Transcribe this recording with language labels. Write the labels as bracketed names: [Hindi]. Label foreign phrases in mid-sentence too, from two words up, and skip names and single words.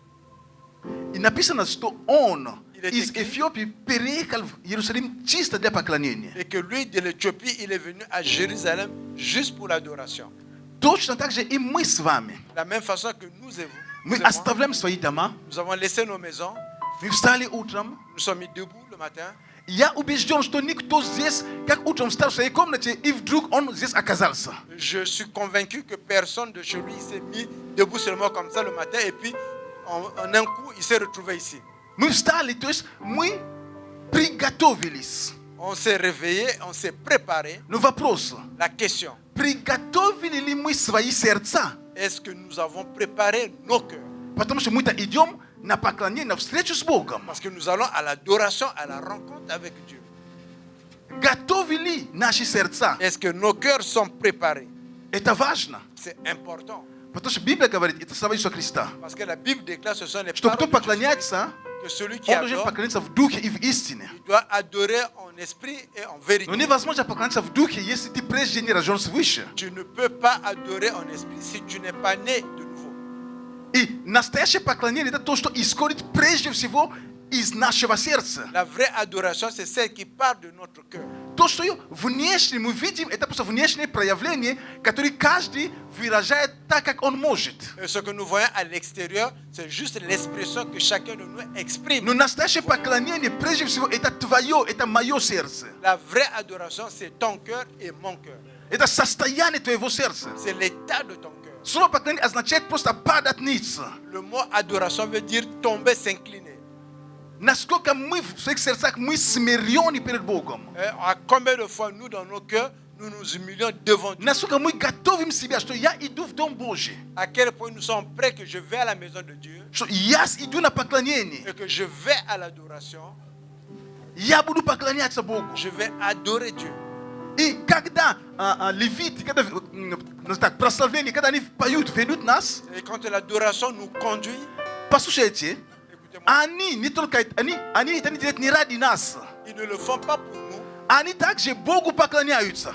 [Russian] И написано, что он [French] Il est [Russian] из [French] écrit. [Russian] Эфиопии переехал в Иерусалим чисто для поклонения. [French] Et que lui, de l'Éthiopie, il est venu à Jérusalem juste pour l'adoration. [Russian] Точно так же и мы с вами. [French] De la même façon que nous et vous, [Russian] Мы [French] nous et moi, [Russian] оставляем свои дома, [French] nous avons laissé nos maisons, [Russian] мы встали утром. [French] nous sommes mis debout le matin. [Russian] Я убежден, что никто здесь, как утром встал в своей комнате, и вдруг он здесь оказался. [French] Je suis convaincu que personne de chez lui s'est mis debout seulement comme ça le matin et puis en un coup, il s'est retrouvé ici. [Russian] Мы встали, то есть мы приготовились. [French] On s'est réveillé, on s'est préparé. [Russian] Но вопрос, [French] La question, [Russian] приготовили ли мы свои сердца? [French] est-ce que nous avons préparé nos cœurs? [Russian] Потому что мы-то идем на поклонение, на встречу с Богом. [French] Parce que nous allons à l'adoration, à la rencontre avec Dieu. [Russian] Готовы ли наши сердца? [French] Est-ce que nos cœurs sont préparés? [Russian] Это важно. [French] C'est important. [Russian] Потому что Библия говорит, это слова Иисуса Христа, [French] Parce que la Bible déclare ce sont les [Russian] что [French] paroles [Russian] кто [French] de Jésus, [Russian] поклоняется, [French] que celui qui [Russian] он должен [French] adore, [Russian] поклониться в духе и в истине. [French] il doit adorer en esprit et en vérité. [Russian] Но невозможно поклоняться в духе, если ты прежде не рожден свыше. [French] Tu ne peux pas adorer en esprit si tu n'es pas né de nouveau. [Russian] И настоящее поклонение это то, что исходит прежде всего из нашего сердца. [French] La vraie adoration, c'est celle qui part de notre cœur. [Russian] То, что внешне мы видим, это просто внешнее проявление, которое каждый выражает так, как он может. [French] Et ce que nous voyons à l'extérieur, c'est juste l'expression que chacun de nous exprime. [Russian] Но настоящее поклонение, прежде всего, это твое, это мое сердце. [French] La vraie adoration, c'est ton cœur et mon cœur. [Russian] Это состояние твоего сердца. [French] C'est l'état de ton cœur. [Russian] Слово поклонение означает просто падать ниц. [French] Le mot adoration veut dire tomber, s'incliner. [Russian] Насколько мы в своих сердцах мы смирены перед Богом. [French] À combien de fois nous, dans nos cœurs, nous nous humilions devant Dieu? [Russian] Насколько мы готовим себя, что я иду в Дом Божий. [French] À quel point nous sommes prêts que je vais à la maison de Dieu [Russian] Что я иду на поклонение. [French] et que je vais à l'adoration, [Russian] Я буду поклоняться Богу. [French] je vais adorer Dieu. [Russian] И когда левиты, когда так, прославление, когда они поют, ведут нас, [French] Et quand l'adoration nous conduit, [Russian] послушайте, [French] écoutez-moi, [Russian] они не только они это не делают не ради нас. [French] ils ne le font pas pour nous. [Russian] Они также Богу поклоняются.